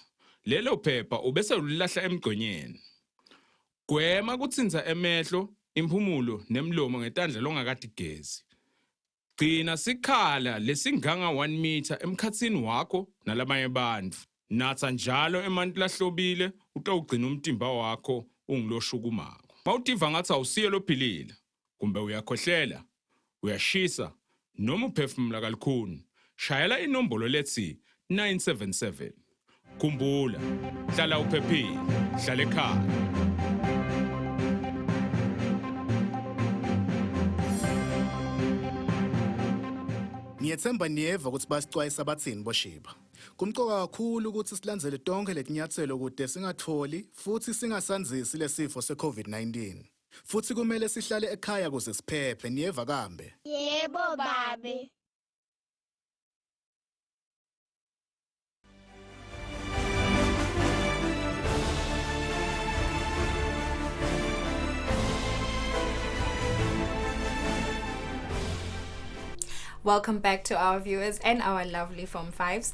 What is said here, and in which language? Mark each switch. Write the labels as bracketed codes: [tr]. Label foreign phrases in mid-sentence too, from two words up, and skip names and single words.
[ss] Lelo phepha ubese ulilahla emgqonyeni. Gwema kutsinza emehlo, impumulo nemlomo ngetandla longakatigezi. Gcina sikhala lesinganga 1 meter emkhatsini wakho nalabanye bantfu. Natsa njalo emanti lahlobile utawugcina umtimba wakho ungiloshukumako. Mawutiva ngathi awusiye lophilile, kumbe uyakhohlela, uyashisa, noma uphefumula kalukhuni, shayela inombolo lethi 977. Khumbula, hlala uphephile, hlala ekhaya. Ngiyethemba niyeva ukuthi basicwayisa bathini boshiba. Kumqoka kakhulu ukuthi silandzele tonke letinyathelo kude singatholi futhi singasanzisi lesifo se-COVID-19. Futhi kumele sihlale ekhaya kuze siphephe, niyeva kambe? Yebo babe. [en] Welcome back to our viewers and our lovely Form 5s.